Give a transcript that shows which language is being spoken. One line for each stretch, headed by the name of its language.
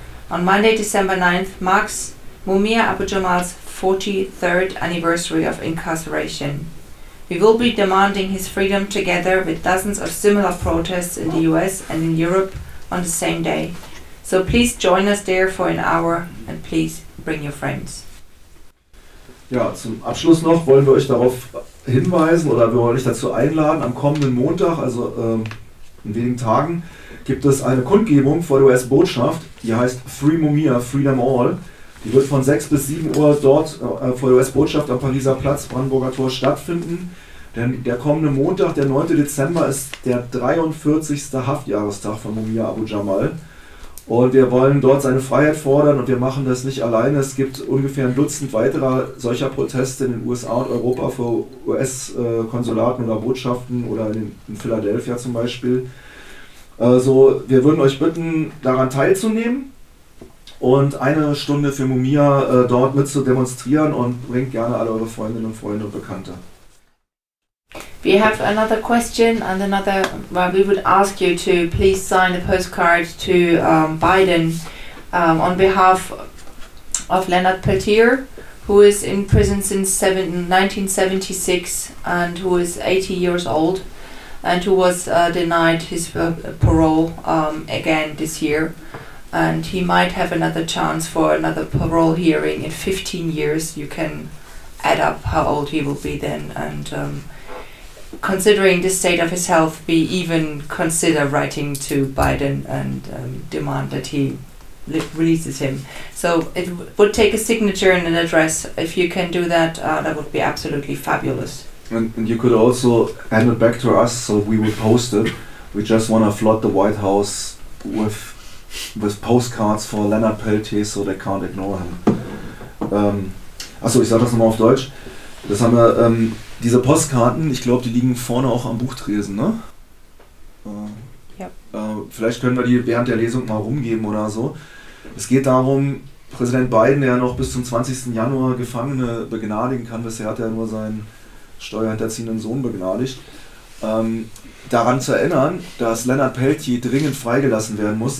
English: On Monday, December 9th, marks Mumia Abu Jamal's 43rd anniversary of incarceration. We will be demanding his freedom together with dozens of similar protests in the U.S. and in Europe on the same day. So please join us there for an hour and please bring your friends.
German: Ja, zum Abschluss noch wollen wir euch darauf hinweisen oder wir wollen euch dazu einladen, am kommenden Montag, also in wenigen Tagen, gibt es eine Kundgebung vor der US-Botschaft, die heißt Free Mumia, Freedom All. Die wird von 6 bis 7 Uhr dort vor der US-Botschaft am Pariser Platz, Brandenburger Tor, stattfinden. Denn der kommende Montag, der 9. Dezember, ist der 43. Haftjahrestag von Mumia Abu Jamal. Und wir wollen dort seine Freiheit fordern und wir machen das nicht alleine. Es gibt ungefähr ein Dutzend weiterer solcher Proteste in den USA und Europa vor US-Konsulaten oder Botschaften oder in Philadelphia zum Beispiel. Also wir würden euch bitten, daran teilzunehmen und eine Stunde für Mumia dort mit zu demonstrieren und bringt gerne alle eure Freundinnen und Freunde und Bekannte.
English: We have another question and another. Well, we would ask you to please sign a postcard to Biden on behalf of Leonard Peltier, who is in prison since 1976 and who is 80 years old and who was denied his parole again this year. And he might have another chance for another parole hearing in 15 years. You can add up how old he will be then and. Considering the state of his health, we even consider writing to Biden and demand that he releases him. So it would take a signature and an address. If you can do that, that would be absolutely fabulous. And you could also hand it back to us so we would post it. We just want to flood the White House with postcards for Leonard Peltier so they can't ignore him.
German: Achso, ich sage das nochmal auf Deutsch. Das haben wir, diese Postkarten, ich glaube, die liegen vorne auch am Buchtresen, ne? Ja. Vielleicht können wir die während der Lesung mal rumgeben oder so. Es geht darum, Präsident Biden, der noch bis zum 20. Januar Gefangene begnadigen kann, bisher hat er nur seinen steuerhinterziehenden Sohn begnadigt, daran zu erinnern, dass Leonard Peltier dringend freigelassen werden muss.